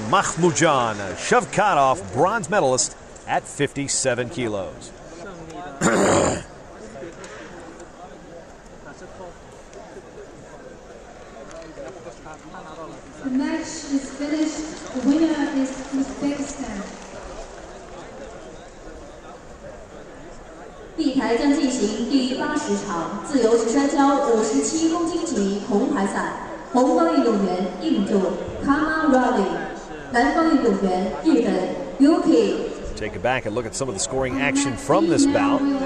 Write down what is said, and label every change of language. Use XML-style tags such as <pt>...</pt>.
<en>Makhmudjan Shavkatov, bronze medalist at 57 kilos. The match is finished. The winner is Uzbekistan.</en> <zh>碧台将进行第80场自由式摔跤57公斤级铜牌赛，红方运动员印度 Kama Ravi， 蓝方运动员日本 Yuki。</zh> <en>Take it back and look at some of the scoring action from this bout.</en>